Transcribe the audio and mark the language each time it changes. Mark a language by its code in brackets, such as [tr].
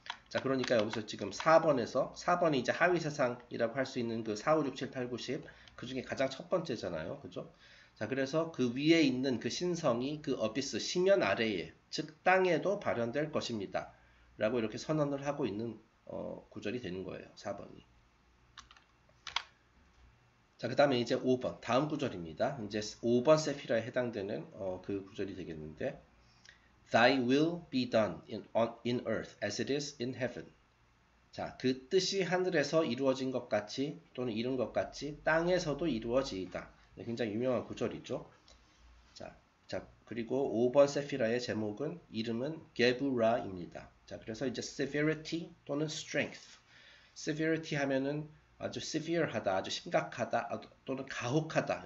[ko] 자, 그러니까 여기서 지금 4번이 이제 하위 세상이라고 할 수 있는 그 4, 5, 6, 7, 8, 9, 10 그 중에 가장 첫 번째잖아요. 그죠? 자, 그래서 그 위에 있는 그 신성이 그 어비스 시면 아래에 즉 땅에도 발현될 것입니다. 라고 이렇게 선언을 하고 있는 구절이 되는 거예요. 4번이. 자, 그 다음에 이제 5번 다음 구절입니다. 이제 5번 세피라에 해당되는 그 구절이 되겠는데 [en] Thy will be done in earth as it is in heaven. [ko] 자, 그 뜻이 하늘에서 이루어진 것 같이 또는 이룬 것 같이 땅에서도 이루어지이다. 네, 굉장히 유명한 구절이죠. 자, 그리고 5번 세피라의 제목은 이름은 게부라입니다. 자, 그래서 이제 severity 또는 strength. severity 하면은 아주 severe하다, 아주 심각하다 또는 가혹하다.